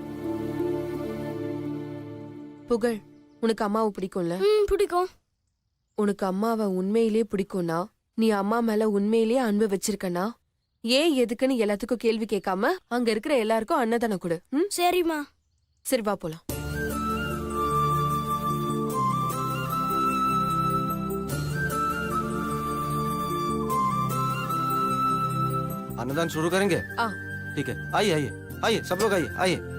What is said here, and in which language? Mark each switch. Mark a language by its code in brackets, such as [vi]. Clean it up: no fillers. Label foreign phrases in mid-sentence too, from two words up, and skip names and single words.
[ta] புகழ், உனக்கு அம்மாவை பிடிக்கும்ல? பிடிக்கும். உனக்கு அம்மாவை உண்மையிலேயே பிடிக்கும்னா, நீ அம்மா மேல உண்மையிலேயே அன்பு வச்சிருக்கனா, ஏன் எதுக்குன்னு எல்லாத்துக்கும் கேள்வி கேட்காம அங்க இருக்கிற எல்லாருக்கும் அன்னதானம் கொடு. சரிம்மா. சரி, வா போலாம். [hi] अन्नदान शुरू करेंगे? ठीक है, आइए आइए आइए, सब लोग आइए आइए।